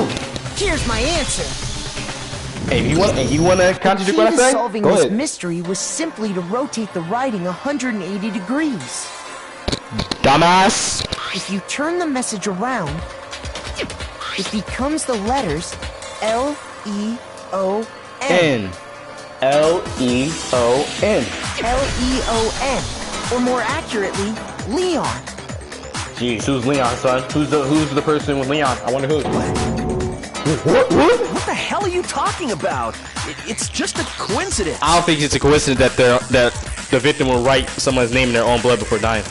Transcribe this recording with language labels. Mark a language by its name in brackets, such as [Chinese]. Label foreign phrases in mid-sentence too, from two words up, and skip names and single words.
[English] Here's my answer. Hey, you wanna contradict what I say? Solving Go this ahead. mystery was simply to rotate the writing 180 degrees. Dumbass. If you turn the message around, it becomes the letters L-E-O-N. N. L-E-O-N. L-E-O-N. Or more accurately, Leon. Jeez, who's Leon, son? Who's the person with Leon? I wonder who. What? What the hell are you talking about? It's just a coincidence. I don't think it's a coincidence that the victim will write someone's name in their own blood before dying.